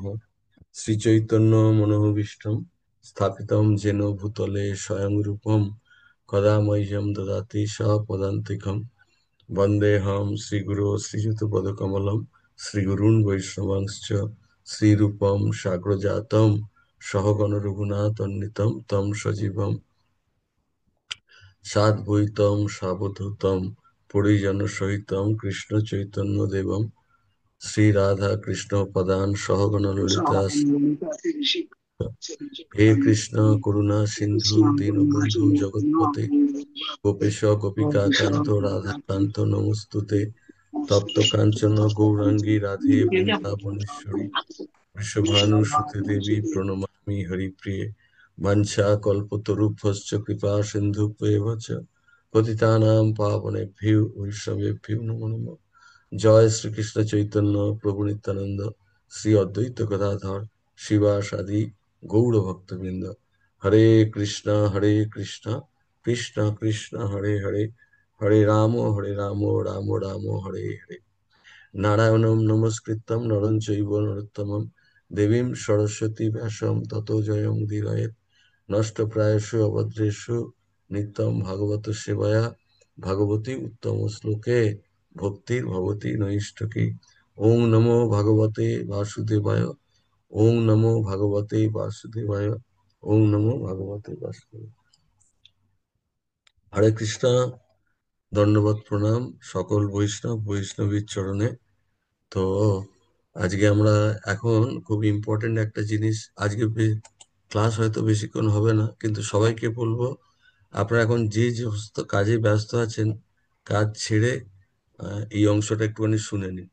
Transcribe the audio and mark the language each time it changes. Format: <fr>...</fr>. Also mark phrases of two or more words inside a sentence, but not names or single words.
<sa>श्रीचैतन्यमनोभीष्टं स्थापितं येन भूतले स्वयं रूपं कदा मह्यं ददाति स पदान्तिकं। वन्देऽहं श्रीगुरो श्रीयुतपदकमलं श्रीगुरून् वैष्णवांश्च श्रीरूपं साग्रजातं सहगणरघुनाथान्वितं तं सजीवं সাদ্বৈতম সাবধূতম পরিজনসহিতম কৃষ্ণ চৈতন্য দেবম শ্রী রাধা কৃষ্ণ পদান সহগণ ললিতা হে কৃষ্ণ করুণা সিন্ধু দীনবন্ধু জগৎপতে গোপেশ গোপিকা কান্ত রাধা কান্ত নমস্তুতে তপ্ত কাঞ্চন গৌরাঙ্গী রাধে বৃন্দাবনেশ্বরী বৃষভানুসুতে দেবী প্রণমামি হরিপ্রিয়ে বাঞ্ছা কল্পতরুভ্যশ্চ কৃপা সিন্ধুভ্যেব চ পতিতানাং পাবনেভ্যো বৈষ্ণবেভ্যো নমো নমঃ। জয় শ্রীকৃষ্ণ চৈতন্য প্রভু নিত্যানন্দ শ্রী অদ্বৈত গদাধর শিবাসাদি গৌর ভক্তবৃন্দ। হরে কৃষ্ণ কৃষ্ণ কৃষ্ণ হরে হরে, হরে রাম রাম রাম হরে হরে। নারায়ণং নমস্কৃত্যং নরং চৈব নরোত্তমং দেবীং সরস্বতী ব্যাসং ততো জয়মুদীরয়েৎ। নষ্টপ্রায়েষু অভদ্রেষু নিত্যং ভাগবত সেবায়া ভাগবতী উত্তম শ্লোকে ভক্তির ভবতি নৈষ্ঠকি। ওং নমো ভগবতে বাসুদেবায়, ওং নমো ভগবতে বাসুদেবায়, ওং নমো ভগবতে বাসুদেবায়।</sa> <bn>হরে কৃষ্ণ, দণ্ডবত প্রণাম সকল বৈষ্ণবীর চরণে। তো আজকে আমরা এখন খুব ইম্পর্টেন্ট একটা জিনিস, আজকে ক্লাস হয়তো বেশিক্ষণ হবে না, কিন্তু সবাইকে বলবো আপনারা এখন যে যে সমস্ত কাজে ব্যস্ত আছেন কাজ ছেড়ে এই অংশটা একটুখানি শুনে নিন।</bn>